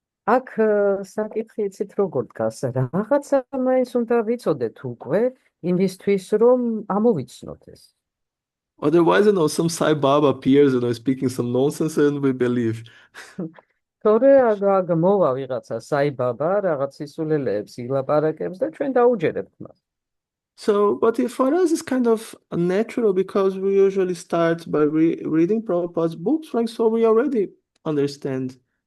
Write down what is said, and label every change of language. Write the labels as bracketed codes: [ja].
[ka] აქ საკითხი იცით როგორ დგას, რაღაცა მაინც უნდა ვიცოდეთ უკვე იმისთვის რომ ამოვიცნოთ ეს. [en] Otherwise, some Sai Baba appears, speaking some nonsense and we believe. [ka] თორე მოვა ვიღაცა საიბაბა რაღაც სისულელეებს ილაპარაკებს და ჩვენ დაუჯერებთ მას. [en] So, but for us it's kind of natural because we usually start by reading Prabhupada's books, right? So we already understand.